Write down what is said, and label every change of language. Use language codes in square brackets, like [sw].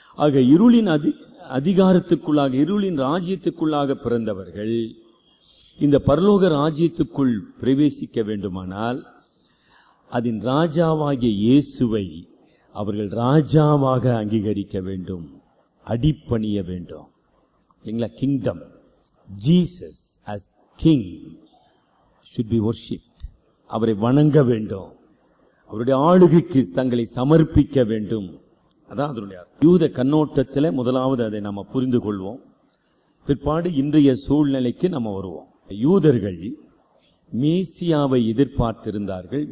[ta] ஆக இருளின் அதிகாரத்துக்குள்ளாக, இருளின் ராஜ்யத்துக்குள்ளாக பிறந்தவர்கள் இந்த பரலோக ராஜ்யத்துக்குள் பிரவேசிக்க வேண்டுமானால் அதன் ராஜாவாகிய இயேசுவை அவர்கள் ராஜாவாக அங்கீகரிக்க வேண்டும், அடிபணிய வேண்டும். இல்லைங்களா? [en] Kingdom, Jesus as king should be worshipped. [ta] அவரை வணங்க வேண்டும், அவருடைய ஆளுகைக்கு தங்களை சமர்ப்பிக்க வேண்டும். அதான் அதனுடைய யூத கண்ணோட்டத்தில் முதலாவது அதை நம்ம புரிந்து கொள்வோம். பிற்பாடு இன்றைய சூழ்நிலைக்கு நம்ம வருவோம். யூதர்கள் மேசியாவை எதிர்பார்த்திருந்தார்கள்.